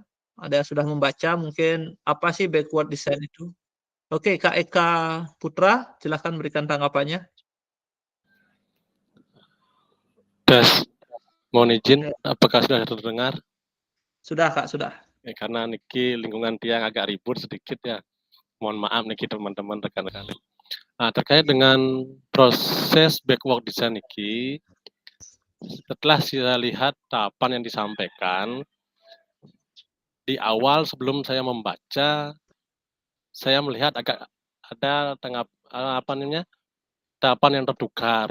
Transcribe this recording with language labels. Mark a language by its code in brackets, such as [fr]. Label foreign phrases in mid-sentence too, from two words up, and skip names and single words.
[id] Ada yang sudah membaca mungkin apa sih [en] backward design [id] itu? Oke, Kak Eka Putra, silahkan berikan tanggapannya. Tes, mohon izin, apakah sudah terdengar? Sudah Kak, sudah. Ya, karena niki lingkungan tiang agak ribut sedikit ya. Mohon maaf niki teman-teman rekan-rekan. Nah, terkait dengan proses [en] backward design [id] niki, setelah saya lihat tahapan yang disampaikan, di awal sebelum saya membaca, saya melihat agak ada tahapan yang tertukar.